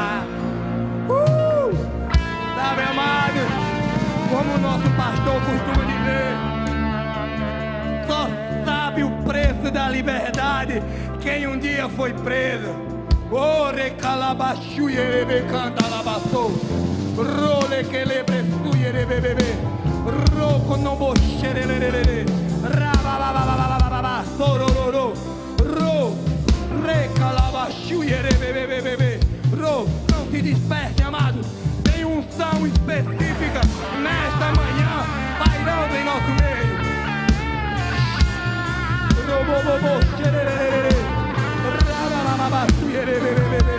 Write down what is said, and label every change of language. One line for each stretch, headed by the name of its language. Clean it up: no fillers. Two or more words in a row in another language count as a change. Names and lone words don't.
Portuguese: Sabe, amado, como o nosso pastor costuma dizer, só sabe o preço da liberdade quem um dia foi preso. O recalabachu yerebe canta labaçou, role que lebreçu yerebebebe, roco no boxerererere, rabababababababa, sorororo, ro, recalabachu yerebebebebe, ro. Não se disperse, amado. Tem unção específica nesta manhã pairando em nosso meio. Robobobo xerererere, rababababa, yerebebebe.